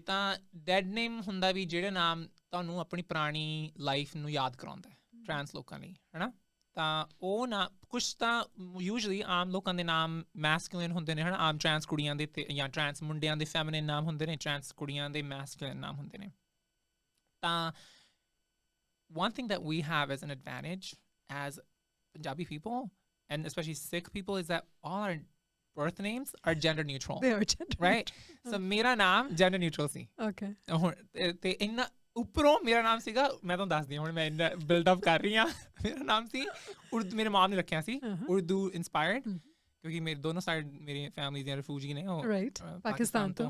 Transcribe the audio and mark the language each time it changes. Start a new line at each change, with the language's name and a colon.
Punjabi: ਤਾਂ ਡੈਡ ਨੇਮ ਹੁੰਦਾ ਵੀ ਜਿਹੜਾ ਨਾਮ ਤੁਹਾਨੂੰ ਆਪਣੀ ਪੁਰਾਣੀ ਲਾਈਫ ਨੂੰ ਯਾਦ ਕਰਾਉਂਦਾ ਟਰਾਂਸ ਲੋਕਾਂ ਲਈ, ਹੈ ਨਾ। ਤਾਂ ਉਹ ਨਾ ਕੁਛ ਤਾਂ ਯੂਜਲੀ ਆਮ ਲੋਕਾਂ ਦੇ ਨਾਮ ਮੈਸਕੂਲਿਨ ਹੁੰਦੇ ਨੇ, ਹੈ ਨਾ। ਆਮ ਟਰਾਂਸ ਕੁੜੀਆਂ ਦੇ ਅਤੇ ਜਾਂ ਟਰਾਂਸ ਮੁੰਡਿਆਂ ਦੇ ਫੈਮਿਨਿਨ ਨਾਮ ਹੁੰਦੇ ਨੇ, ਟਰਾਂਸ ਕੁੜੀਆਂ ਦੇ ਮੈਸਕੂਲਿਨ ਨਾਮ ਹੁੰਦੇ ਨੇ।
English: ਤਾਂ one thing that we have as an advantage as Punjabi people and especially Sikh people is that all our birth names are gender neutral. They are gender right?
Punjabi: So ਮੇਰਾ ਨਾਮ
English: gender neutral
Punjabi: ਸੀ।
English: Okay.
Punjabi: ਹੁਣ ਤੇ ਇੰਨਾ ਉੱਪਰੋਂ ਮੇਰਾ ਨਾਮ ਸੀਗਾ, ਮੈਂ ਤੁਹਾਨੂੰ ਦੱਸਦੀ ਹਾਂ, ਹੁਣ ਮੈਂ ਇੰਨਾ ਬਿਲਡ ਅਪ ਕਰ ਰਹੀ ਹਾਂ। ਮੇਰਾ ਨਾਮ ਸੀ ਉਰਦੂ, ਮੇਰੇ ਮਾਂ ਨੇ ਰੱਖਿਆ ਸੀ ਉਰਦੂ ਇੰਸਪਾਇਰਡ, ਕਿਉਂਕਿ ਮੇਰੇ ਦੋਨੋਂ ਸਾਈਡ ਮੇਰੀ ਫੈਮਿਲੀ ਦੀਆਂ ਰਿਫਿਊਜੀ ਨੇ ਉਹ ਪਾਕਿਸਤਾਨ ਤੋਂ।